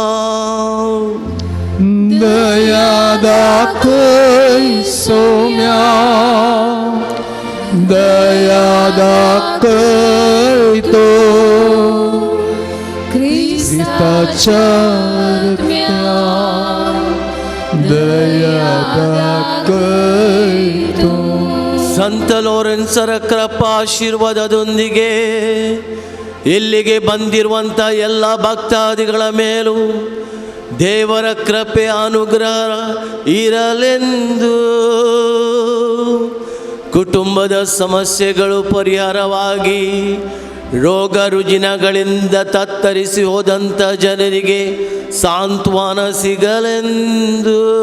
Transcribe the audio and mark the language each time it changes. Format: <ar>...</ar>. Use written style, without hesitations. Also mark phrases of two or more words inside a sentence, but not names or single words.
<kok>दया दाखय सोम्या दया दाखय तो ख्रिस्ताच्या आत्म्या दया दाखय तो</kok> <kn>ಸಂತ ಲೋರೆನ್ಸರ ಕೃಪಾ ಆಶೀರ್ವಾದದೊಂದಿಗೆ ಇಲ್ಲಿಗೆ ಬಂದಿರುವಂಥ ಎಲ್ಲ ಭಕ್ತಾದಿಗಳ ಮೇಲೂ ದೇವರ ಕೃಪೆ ಅನುಗ್ರಹ ಇರಲೆಂದು ಕುಟುಂಬದ ಸಮಸ್ಯೆಗಳು ಪರಿಹಾರವಾಗಿ ರೋಗ ರುಜಿನಗಳಿಂದ ತತ್ತರಿಸಿ ಹೋದಂಥ ಜನರಿಗೆ ಸಾಂತ್ವನ ಸಿಗಲೆಂದು</kn>